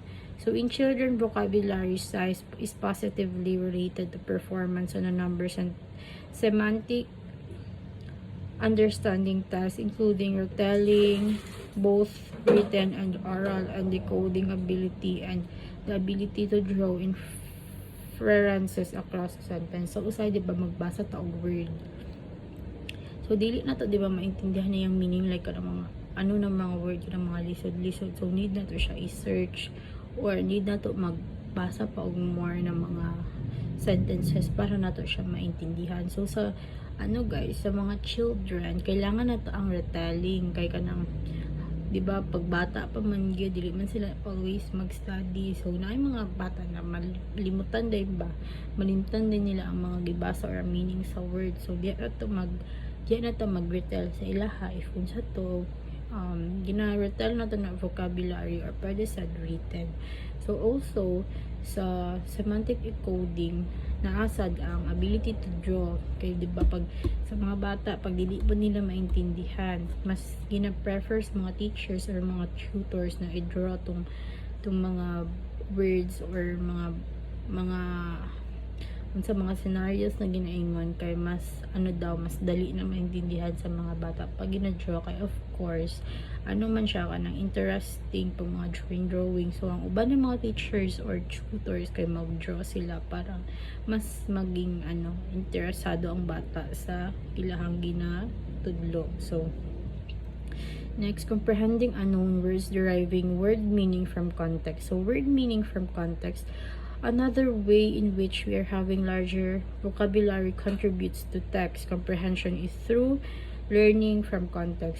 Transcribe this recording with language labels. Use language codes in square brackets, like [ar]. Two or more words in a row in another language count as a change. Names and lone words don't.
[en] So in children, vocabulary size is positively related to performance on a numbers and semantic understanding tasks, including retelling, both written and oral, and decoding ability, and the ability to draw inferences across a sentence. [ceb] So usay di ba magbasa ta og word, so dili na to di ba maintindihan na yung meaning, like kanang mga ano na mga word, kanang mga lisod-lisod, so need na to siya i-search, or need na to magbasa pa og [en] more na mga sentences [ceb] para na to siya maintindihan. So sa ano guys, sa mga children, kailangan na to ang retelling, kay kanang di ba pag bata pa man gyud dili man sila always mag-study, so na yung mga bata na malimutan din ba, malimtan din nila ang mga gibasa or meaning sa word. So di na to mag-retell sa ilaha if unsa to gina-retell na to na vocabulary, or pwede sa written. So also sa [en] semantic encoding, [ceb] naasad ang [en] ability to draw, [ceb] kay di ba pag sa mga bata, pag dili pa nila maintindihan, mas gina-prefer sa mga teachers or mga tutors na i-draw tong mga words or mga sa mga scenarios na ginaingon, kay mas ano daw, mas dali na maintindihan sa mga bata pag gina-draw. Kay [en] of course [ceb] ano man siya kanang interesting pag mga drawing. So ang uban ng mga teachers or tutors kay mag-draw sila para mas maging interesado ang bata sa ilahang ginatudlo. [en] So next, comprehending unknown words, deriving word meaning from context. So word meaning from context, another way in which we are having larger vocabulary contributes to text comprehension, is through learning from context.